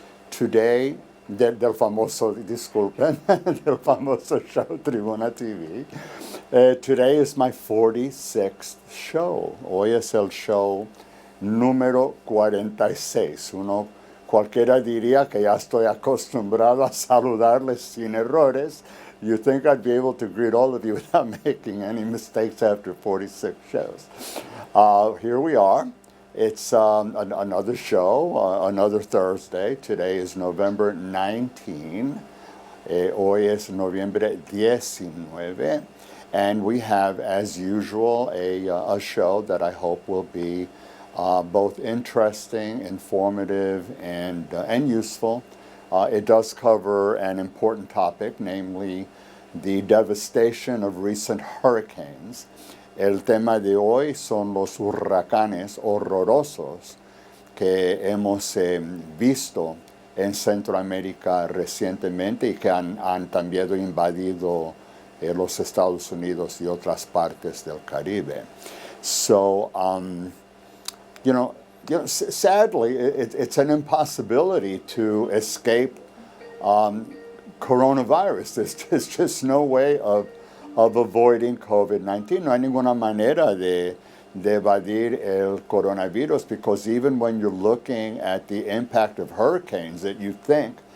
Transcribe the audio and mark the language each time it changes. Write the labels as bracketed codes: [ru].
[es] Today, del famoso show Tribuna TV. [en] Today is my 46th show. Hoy es el show número 46. [es] Cualquiera diría que ya estoy acostumbrado a saludarles sin errores. [en] You think I'd be able to greet all of you without making any mistakes after 46 shows. Here we are. It's another show, another Thursday. Today is November 19. Hoy es noviembre 19. And we have, as usual, a show that I hope will be both interesting, informative, and useful. It does cover an important topic, namely the devastation of recent hurricanes. [es] El tema de hoy son los huracanes horrorosos que hemos visto en Centroamérica recientemente y que han también invadido los Estados Unidos y otras partes del Caribe. [en] So, sadly, it's an impossibility to escape coronavirus. There's just no way of avoiding COVID-19. No hay ninguna manera de evadir el coronavirus, because even when you're looking at the impact of hurricanes that you think